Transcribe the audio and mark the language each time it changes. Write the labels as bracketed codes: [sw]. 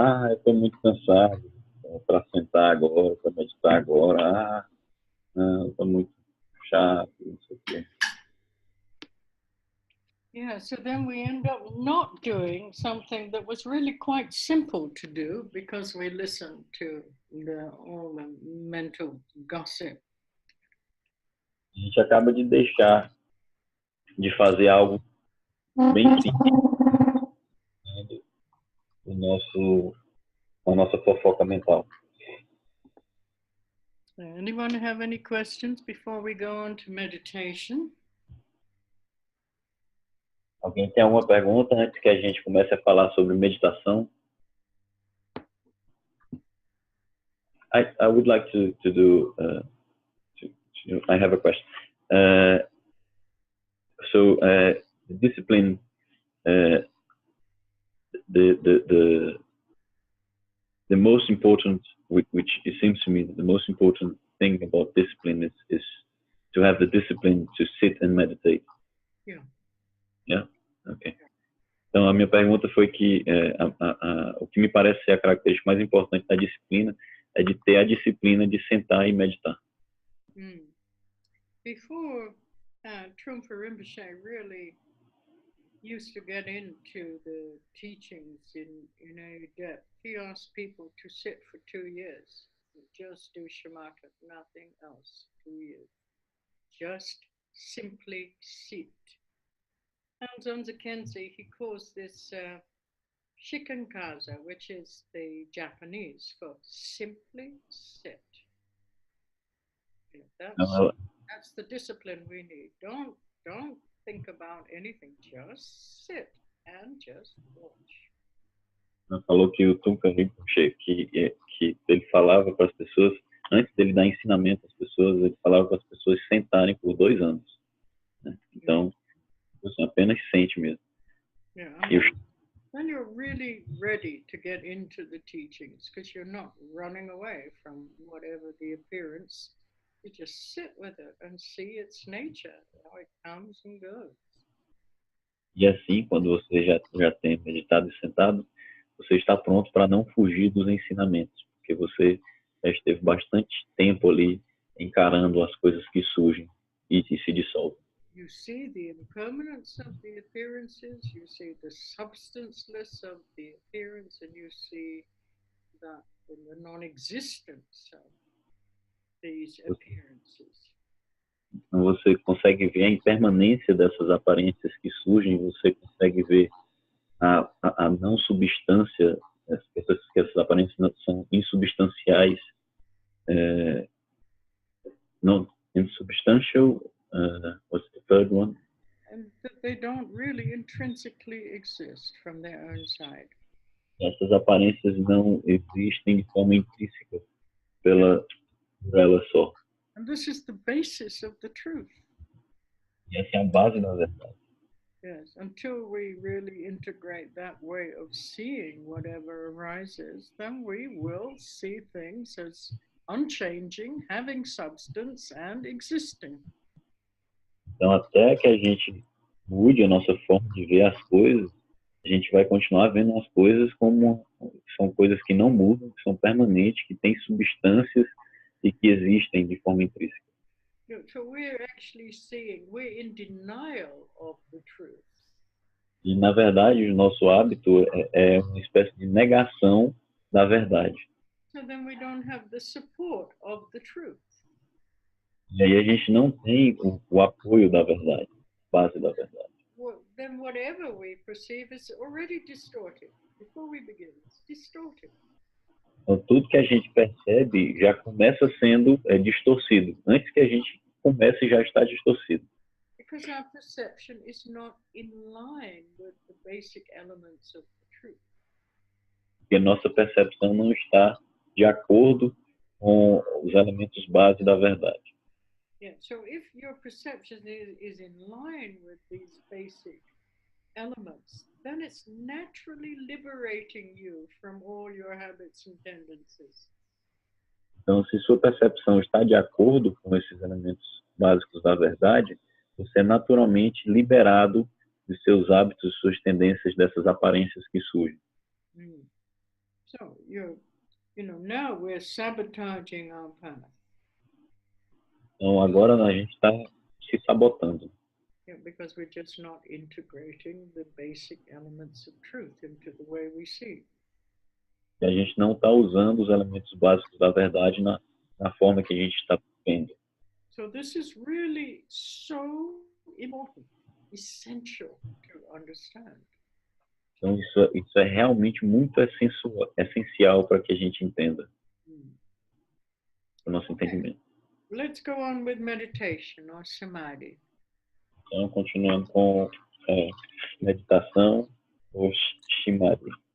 [pt] Eu estou muito cansado para sentar agora, para meditar agora. Não, estou muito chato, não sei o quê. [en] Yeah, so then we end up not doing something that was really quite simple to do because we listened to all the mental gossip. [pt] A gente acaba de deixar de fazer algo bem simples, né, a nossa fofoca mental. [en] Anyone have any questions before we go on to meditation? [pt] Alguém tem alguma pergunta antes que a gente comece a falar sobre meditação? [en] I would like to do. I have a question. So discipline. The most important, which it seems to me, the most important thing about discipline is to have the discipline to sit and meditate. Yeah. Yeah. Okay. [pt] Então a minha pergunta foi que o que me parece ser a característica mais importante da disciplina é de ter a disciplina de sentar e meditar. [en] Before Trungpa Rinpoche really used to get into the teachings in a depth, he asked people to sit for 2 years, just do shamatha, nothing else, 2 years. Just simply sit. And Zonza Kenzie, he calls this shikankaza, which is the Japanese for simply sit. [pt] Ela, [en] That's the discipline we need. Don't think about anything. Just sit and just watch. [pt] ela falou que o Tunka Rinpoche, que ele falava para as pessoas, antes dele dar ensinamento às pessoas, ele falava para as pessoas sentarem por 2 anos. Né? Então, você apenas sente mesmo. [en] Yeah, [pt] E [en] then you're really ready to get into the teachings because you're not running away from whatever the appearance. You just sit with it and see its nature, how it comes and goes. [pt] E assim, quando você já tem meditado e sentado, você está pronto para não fugir dos ensinamentos, porque você já esteve bastante tempo ali encarando as coisas que surgem e se dissolvem. [en] You see the impermanence of the appearances, you see the substanceless of the appearance, and you see that in the non-existence of these appearances. [pt] Então você consegue ver a impermanência dessas aparências que surgem, você consegue ver a não substância, que essas aparências são insubstanciais, não [en] insubstantial, what's the third one? And that they don't really intrinsically exist from their own side. [pt] Essas aparências não existem de forma intrínseca por ela só. [en] And this is the basis of the truth. [pt] E essa é a base da verdade. [en] Yes, until we really integrate that way of seeing whatever arises, then we will see things as unchanging, having substance, and existing. [pt] Então, até que a gente mude a nossa forma de ver as coisas, a gente vai continuar vendo as coisas como são coisas que não mudam, que são permanentes, que têm substâncias e que existem de forma intrínseca. [en] So we're actually seeing, we're in denial of the truth. [pt] E, na verdade, o nosso hábito é uma espécie de negação da verdade. [en] So then we don't have the support of the truth. [pt] E aí a gente não tem o apoio da verdade, base da verdade. [en] Well, then whatever we perceive is already distorted. Before we begin, it's distorted. [pt] Então, tudo que a gente percebe já começa sendo distorcido. Antes que a gente comece, já está distorcido. [en] Because our perception is not in line with the basic elements of the truth. [pt] Porque nossa percepção não está de acordo com os elementos base da verdade. [en] Yeah, so if your perception is in line with these basic elements, then it's naturally liberating you from all your habits and tendencies. [pt] Então, se sua percepção está de acordo com esses elementos básicos da verdade, você é naturalmente liberado dos seus hábitos, suas tendências, dessas aparências que surgem. [en] So now we're sabotaging our path. [pt] Então, agora a gente está se sabotando. [en] Yeah, because we're just not integrating the basic elements of truth into the way we see. [pt] E a gente não está usando os elementos básicos da verdade na forma que a gente está vendo. [en] So this is really so important, essential to understand. [pt] Então, isso é realmente muito essencial para que a gente entenda, o nosso entendimento. [en] Let's go on with meditation or samadhi. [pt] Então, continuando com meditação ou samadhi.